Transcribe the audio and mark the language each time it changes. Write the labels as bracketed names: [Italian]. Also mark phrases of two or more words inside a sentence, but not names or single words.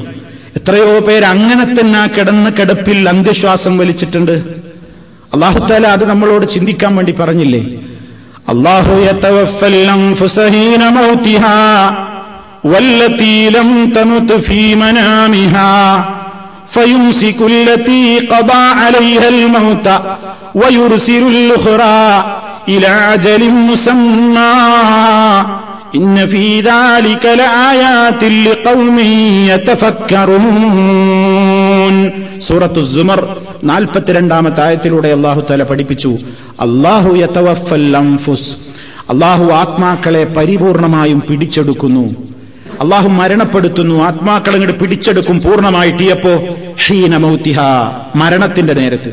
[Malayalam] എത്രയോ പേര് അങ്ങനെ തന്നെ കിടന്ന കിടപ്പിൽ അന്ത്യശ്വാസം വലിച്ചിട്ടുണ്ട്. [Arabic] الله تعالى [Malayalam] അത് നമ്മളോട് ചിന്തിക്കാൻ വേണ്ടി പറഞ്ഞില്ലേ? [Arabic] الله يتوفى الأنفس حين موتها والتي لم تمت في منامها فيمسك التي قضى عليها الموت ويرسل الأخرى إلى أجل مسمى إن في ذلك لآيات لقوم يتفكرون. [Malayalam] സൂറത്തു സുമർ 42-ാമത്തെ ആയത്തിലൂടെ [Arabic] الله تعالى [Malayalam] പഠിപ്പിച്ചു, [Arabic] الله يتوفى الأنفس, [Malayalam] അല്ലാഹു ആത്മാക്കളെ പരിപൂർണമായും പിടിച്ചെടുക്കുന്നു. അള്ളാഹു മരണപ്പെടുത്തുന്നു, ആത്മാക്കളെ അങ്ങോട്ട് പിടിച്ചെടുക്കും പൂർണ്ണമായിട്ട്. എപ്പോ? [Arabic] حين موتها, [Malayalam] മരണത്തിന്റെ നേരത്ത്.